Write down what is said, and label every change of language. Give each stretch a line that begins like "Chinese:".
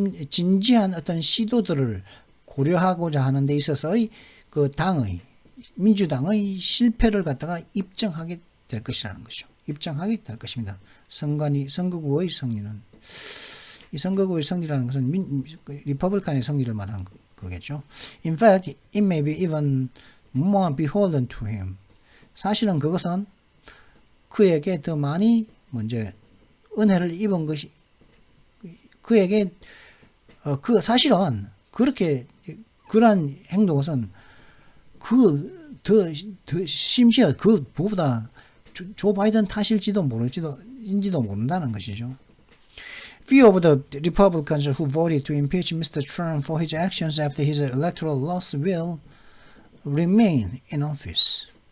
Korean: 진지한 어떤 시도들을 고려하고자 하는 데 있어서의 그 민주당의 실패를 갖다가 입증하게 될 것이라는 것이죠. 입증하게 될 것입니다. 선거구의 승리는. 이 선거구의 승리라는 것은 리퍼블칸의 승리를 말하는 거겠죠.
English: In fact, it may be even more beholden to him.
Korean: 사실은 그것은 그에게 더 많이 은혜를 입은 것이 그에게 사실은 그러한 행동은 더 심지어 그보다 조 바이든 탓일지도 모른다는 것이죠.
English: Few of the Republicans who voted to impeach Mr. Trump for his actions after his electoral loss will remain in office.